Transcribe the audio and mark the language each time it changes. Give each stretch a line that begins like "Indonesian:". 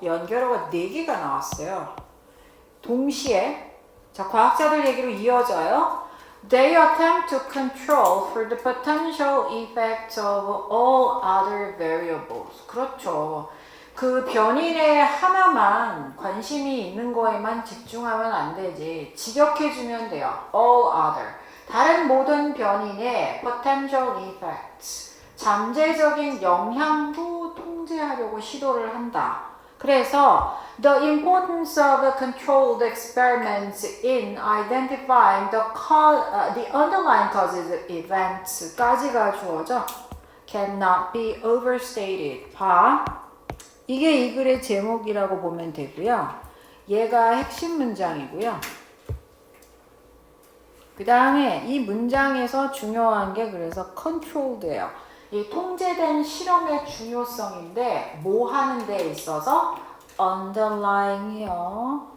Korean: 연결어가 4개가 나왔어요. 동시에 자, 과학자들 얘기로 이어져요.
English: They attempt to control for the potential effects of all other variables.
Korean: 그렇죠. 그 변인의 하나만 관심이 있는 거에만 집중하면 안 되지. 직역해주면 돼요.
English: All other.
Korean: 다른 모든 변인의 potential effects. 잠재적인 영향도 통제하려고 시도를 한다. 그래서
English: the importance of controlled experiments in identifying the underlying causes of events까지가
Korean: 주어져.
English: cannot be overstated.
Korean: 봐. 이게 이 글의 제목이라고 보면 되고요. 얘가 핵심 문장이고요. 그 다음에 이 문장에서 중요한 게 그래서 controlled예요. 이 통제된 실험의 중요성인데 뭐 하는 데 있어서 underlying이요.